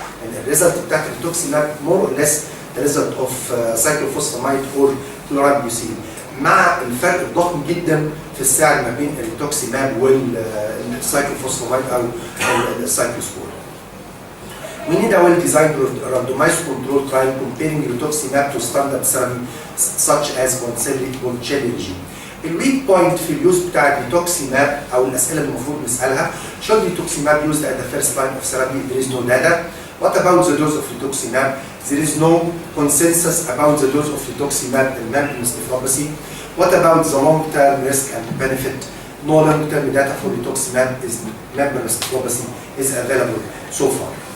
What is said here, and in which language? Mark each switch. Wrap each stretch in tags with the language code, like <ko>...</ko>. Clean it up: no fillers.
<en>And the result of rituximab more or less the result of cyclophosphamide or chlorambucil،</en> <ar>مع الفرق الضخم جدا في السعر ما بين الريتوكسيماب والسايكلوفوسفاميد او السايكلوسبور.</ar> <en>We need a well-designed randomized control trial comparing rituximab to standard therapy such as Okeli regime.</en> <ar>الويك بوينت في اليوز بتاع الريتوكسيماب او الاسئله اللي المفروض نسالها:</ar> <en>should rituximab used at the first line of therapy? There is no data. What about the dose of rituximab? There is no consensus about the dose of rituximab in membranous nephropathy. What about the long-term risk and benefit? No long-term data for rituximab in membranous nephropathy is available so far.</en>